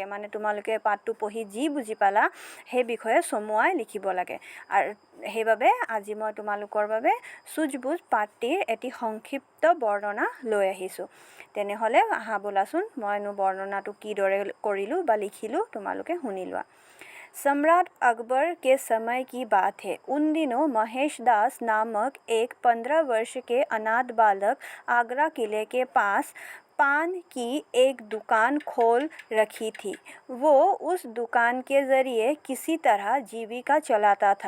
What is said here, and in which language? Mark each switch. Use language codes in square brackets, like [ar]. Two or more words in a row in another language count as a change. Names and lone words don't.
[as] মানে তোমালোকে পাঠটো পঢ়ি যি বুজি পালা সেই বিষয়ে চমুৱাই লিখিব লাগে। আৰু সেইবাবে আজি মই তোমালোকৰ বাবে চুজ-বুজ পাঠটিৰ এটি সংক্ষিপ্ত বৰ্ণনা লৈ আহিছোঁ। তেনেহ'লে আহা বোলাচোন মইনো বৰ্ণনাটো কিদৰে কৰিলোঁ বা লিখিলোঁ তোমালোকে শুনি লোৱা। [hi] सम्राट अकबर के समय की बात है। उन दिनों महेश दास नामक एक 15 वर्ष के अनाथ बालक आगरा किले के पास पान की एक दुकान खोल रखी थी। वो उस दुकान के ज़रिए किसी तरह जीविका चलाता था।